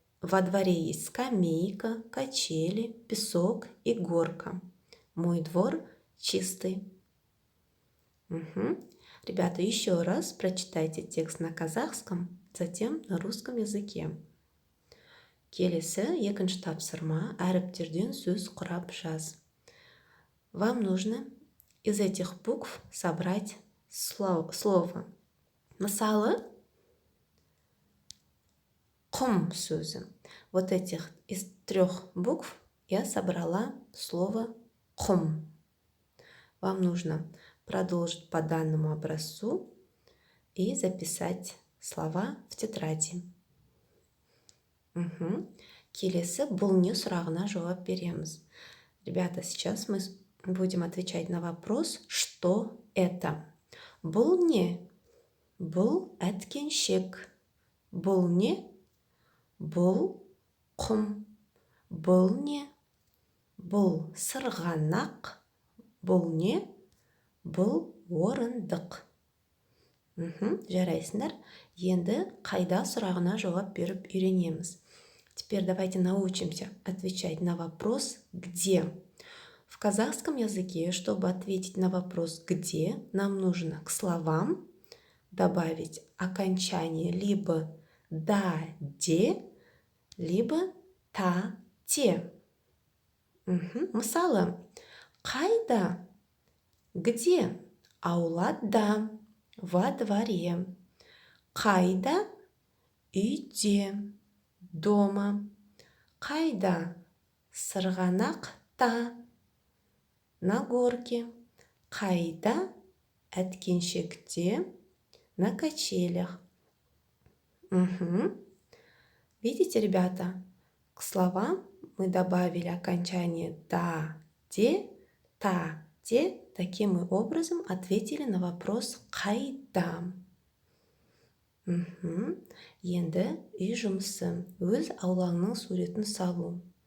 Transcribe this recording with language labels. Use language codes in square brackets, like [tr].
[ru] Во дворе есть скамейка, качели, песок и горка. Мой двор чистый. Ребята, еще раз прочитайте текст на казахском, затем на русском языке. [kk] Келесі екінші тапсырма, әріптерден сөз құрап жаз. [ru] Вам нужно из этих букв собрать слово. [kk] Мысалы, құм сөзі. [ru] Вот этих из 3 букв я собрала слово құм. Вам нужно продолжить по данному образцу и записать слова в тетради. [kk] Келесі бұл не сұрағына жауап береміз. [ru] Ребята, сейчас мы будем отвечать на вопрос, что это. [kk] Бұл не? Бұл әткеншек. Бұл не? Бұл құм. Бұл не? Бұл сырғанақ. Бұл не? Бұл орындық. Жарайсыңдар. Енді қайда сұрағына жауап беріп үйренеміз. [ru] Теперь давайте научимся отвечать на вопрос «Где?». В казахском языке, чтобы ответить на вопрос «Где?», нам нужно к словам добавить окончание либо «да-де», либо «та-те». [kk] Мысалы, қайда? [ru] Где? [kk] Аулада, [ru] во дворе. [kk] Қайда? Үйде, дома. Қайда? Сырғанақта, [ru] на горке. [kk] Қайда? [ru] Әткеншекте, на качелях. Видите, ребята, к словам мы добавили окончание «да», «де», «та», «те». Таким мы образом ответили на вопрос «қайда?». [kk] Енді үй жұмысы, өз аулаңның суретін салу.